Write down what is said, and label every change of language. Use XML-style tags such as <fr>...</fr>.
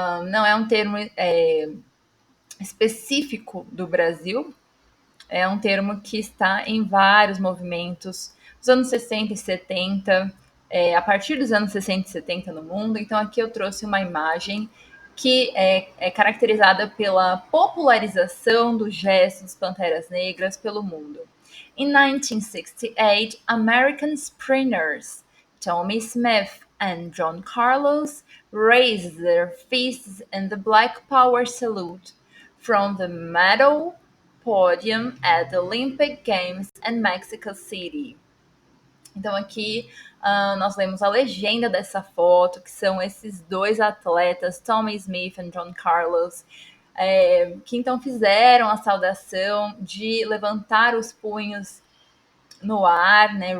<pt>Não é um termo específico do Brasil, é um termo que está em vários movimentos dos anos 60 e 70, a partir dos anos 60 e 70 no mundo. Então, aqui eu trouxe uma imagem que é caracterizada pela popularização do gesto dos Panteras Negras pelo mundo.</pt> <en>In 1968, American sprinters Tommy Smith and John Carlos raised their fists in the Black Power salute from the medal podium at the Olympic Games in Mexico City.</en> <pt>Então aqui nós lemos a legenda dessa foto, que são esses dois atletas, Tommy Smith e John Carlos, que então fizeram a saudação de levantar os punhos no ar, né?</pt>